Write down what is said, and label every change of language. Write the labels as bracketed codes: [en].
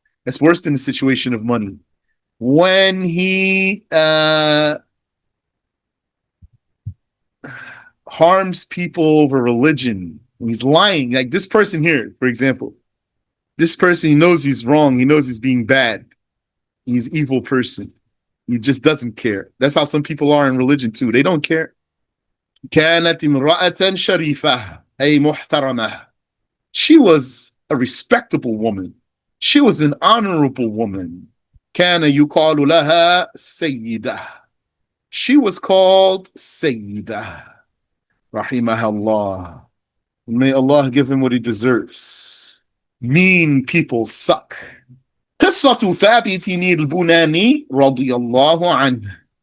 [en] It's worse than the situation of money. When he harms people over religion, he's lying. Like this person here, for example, this person, he knows he's wrong. He knows he's being bad. He's an evil person. He just doesn't care. That's how some people are in religion too. They don't care. [ar] كانت امرأة شريفة أي محترمة. [en] She was a respectable woman. She was an honorable woman. [ar] كان يقال لها سيدة. [en] She was called سيدة. [ar] رحمها الله. [en] May Allah give him what he deserves. Mean people suck. [ar] قصة ثابت البناني رضي الله عنه.